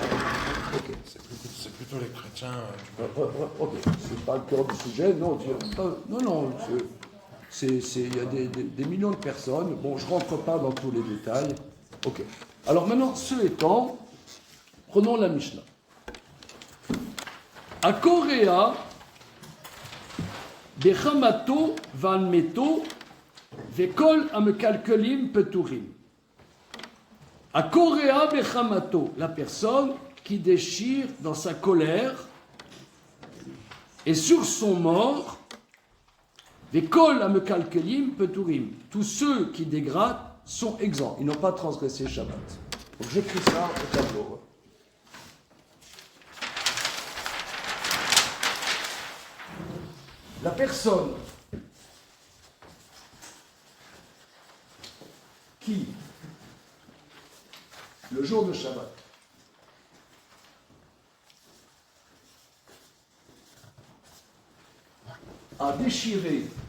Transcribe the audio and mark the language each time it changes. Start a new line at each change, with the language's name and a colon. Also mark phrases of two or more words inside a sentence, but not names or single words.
French: Okay. C'est plutôt les chrétiens. Ok, c'est pas le cœur du sujet, non. Non, il y a des millions de personnes. Bon, je ne rentre pas dans tous les détails. Ok. Alors maintenant, ce étant, prenons la Mishnah.
Hebrew: הקורע בחמתו ועל מתו וכל המקלקלים פטורים. הקורע בחמתו,
French: la personne qui déchire dans sa colère et sur son mort,
Hebrew: וכל המקלקלים פטורים.
French: Tous ceux qui dégradent sont exempts, ils n'ont pas transgressé Shabbat. Donc j'écris ça au tableau. La personne qui, le jour de Shabbat, a déchiré